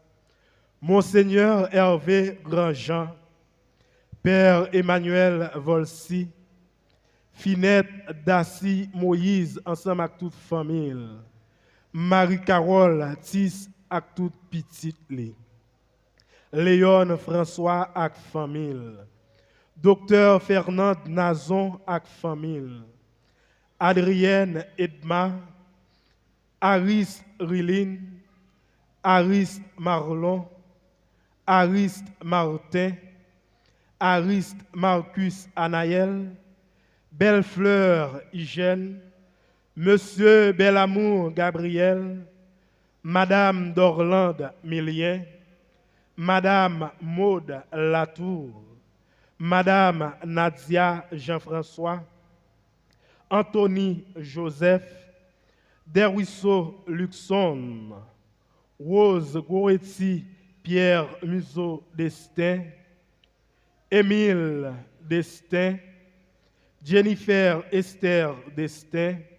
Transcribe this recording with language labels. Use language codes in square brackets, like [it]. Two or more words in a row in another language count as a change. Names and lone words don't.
[fr] Monseigneur Hervé Grandjean, Père Emmanuel Volsi, Finette Daci Moïse, ensemble avec toute famille. Marie-Carole Tis avec toute petite li. Léon François avec famille. Docteur Fernand Nazon avec famille. Adrienne Edma, Aris Rilin, Ariste Marlon, Ariste Martin, Ariste Marcus Anaël, Bellefleur Hygiène, Monsieur Belamour Gabriel, Madame d'Orlande Milien, Madame Maude Latour, Madame Nadia Jean-François, Anthony Joseph, Derruisseau Luxon, Rose Goretti Pierre Museau Destin, Émile Destin, Jennifer Esther Destin,